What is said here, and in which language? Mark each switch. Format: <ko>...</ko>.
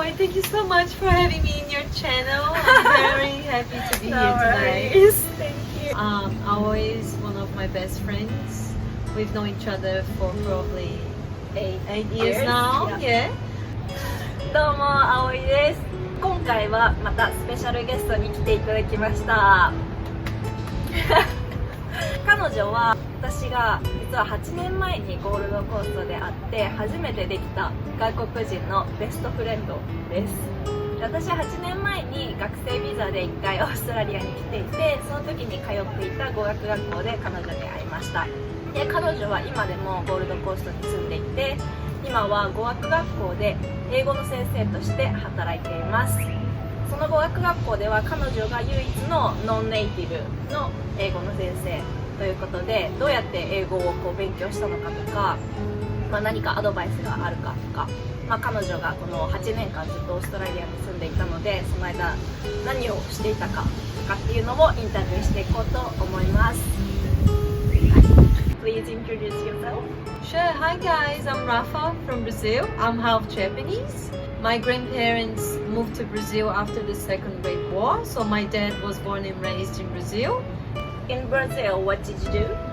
<en>thank you so much for having me in your channel. I'm very happy to be here tonight. Thank you. Aoi is one of my best friends. We've known each other for probably 8 years now. Yeah.</en> <ja>どうも、あおいです。今回はまたスペシャルゲストに来ていただきました。彼女は私が実は8年前にゴールドコーストで会って初めてできた外国人のベストフレンドです。私は8年前に学生ビザで1回オーストラリアに来ていて、その時に通っていた語学学校で彼女に会いました。で、彼女は今でもゴールドコーストに住んでいて、今は語学学校で英語の先生として働いています。その語学学校では彼女が唯一のノンネイティブの英語の先生ということで、どうやって英語を勉強したのかとか、何かアドバイスがあるかとか、彼女がこの8年間ずっとオーストラリアに住んでいたので、その間何をしていたかとかっていうのをインタビューしていこうと思います。</ja> <en>Please introduce yourself. Sure. Hi guys, I'm Rafa from Brazil. I'm half Japanese. My grandparents moved to Brazil after the Second Great War, so my dad was born and raised in Brazil. In Brazil, what did you do?</en>